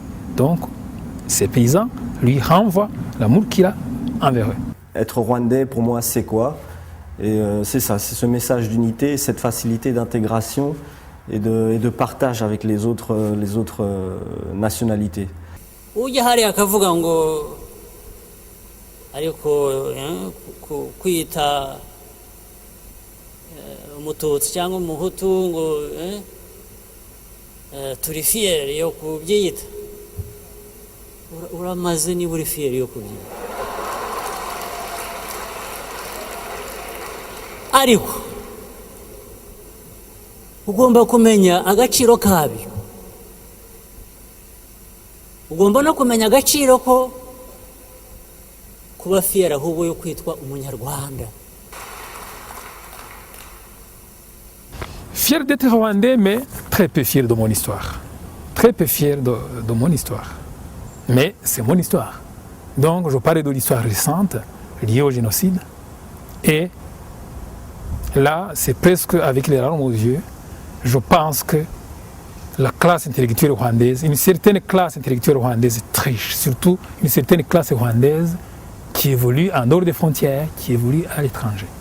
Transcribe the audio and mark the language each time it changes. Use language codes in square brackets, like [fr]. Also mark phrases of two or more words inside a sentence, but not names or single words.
[fr] Donc, ces paysans lui renvoient l'amour qu'il a envers eux. Être rwandais, pour moi, c'est quoi? Et c'est ça, c'est ce message d'unité, cette facilité d'intégration et de partage avec les autres nationalités. [rw] ujya hariya akavuga ngo ariko kwita umututsi cyangwa umuhutu ngo turi fier yo kubyita uramaze niba uri fier yo kubyita ariko ugomba kumenya agaciro kabyo ugomba no kumenya agaciro ko kuba fier ahubwo yo kwitwa umunyarwanda. [fr] Fier d'être rwandais, mais très peu fier de mon histoire. Très peu fier de mon histoire. Mais c'est mon histoire. Donc je parle de l'histoire récente, liée au génocide. Et là, c'est presque avec les larmes aux yeux, je pense que la classe intellectuelle rwandaise, une certaine classe intellectuelle rwandaise triche, surtout une certaine classe rwandaise qui évolue en dehors des frontières, qui évolue à l'étranger.